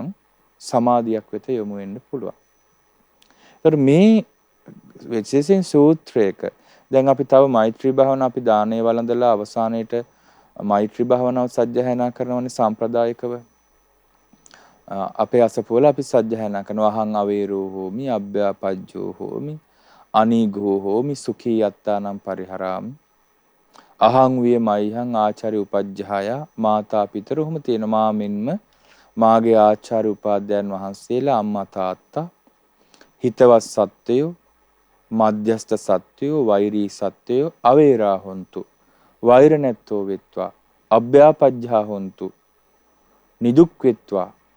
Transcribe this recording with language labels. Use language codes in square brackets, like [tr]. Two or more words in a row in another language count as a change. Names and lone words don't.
[si] සමාධියක් වෙත යොමු වෙන්න පුළුවන්. ඒතර මේ විශේෂයෙන් සූත්‍රයක දැන් අපි තව මෛත්‍රී භාවනාව අපි දානේ වළඳලා අවසානයේට මෛත්‍රී භාවනාව සජ්ජායනා කරනවනේ සම්ප්‍රදායිකව. අපේ අසපුවල අපි සජ්ජායනා කරනවා [pi] අහං අවේරෝ හෝමි අබ්භ්‍යාපජ්ජෝ හෝමි අනීඝෝ හෝමි සුඛී යත්තානම් පරිහරාමි අහං විය මයිහං ආචාර්ය උපජ්ජහාය මාතා පිතරුහම [si] තියෙන මා මෙන්ම මාගේ ආචාර්ය උපාධ්‍යයන් වහන්සේලා අම්මා තාත්තා හිතවත් සත්වයෝ මධ්‍යස්ථ සත්වයෝ වෛරී සත්වයෝ [pi] අවේරා හොන්තු [si] වෛර නැත්තෝ වෙත්වා [pi] අභ්‍යාපජ්ජා හොන්තු [si] නිදුක් වෙත්වා